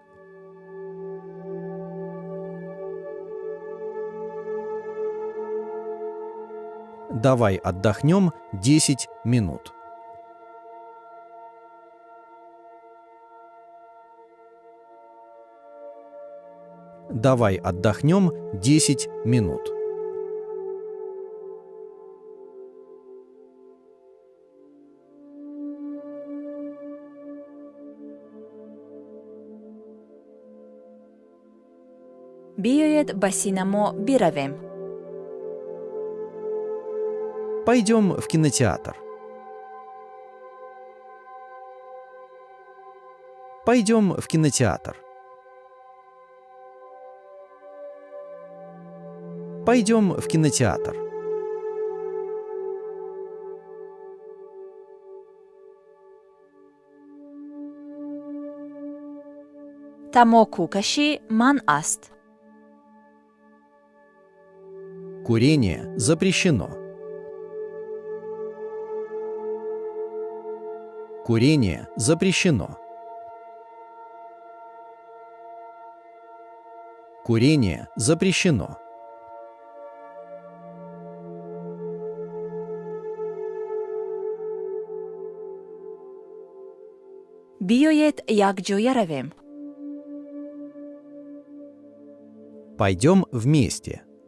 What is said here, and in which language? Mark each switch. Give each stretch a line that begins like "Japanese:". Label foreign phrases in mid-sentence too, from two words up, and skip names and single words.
Russian: Давай отдохнем 10 минут. Давай отдохнем 10 минут.
Persian: بیایید به سینما برویم.
Russian: Пойдем в кинотеатр. Пойдем в кинотеатр. Пойдем в кинотеатр.
Tajik: тамоку каши ман аст.
Russian: Курение запрещено. Курение запрещено. Курение запрещено.
Persian: بیایید یکجایی رویم.
Russian: Пойдем вместе.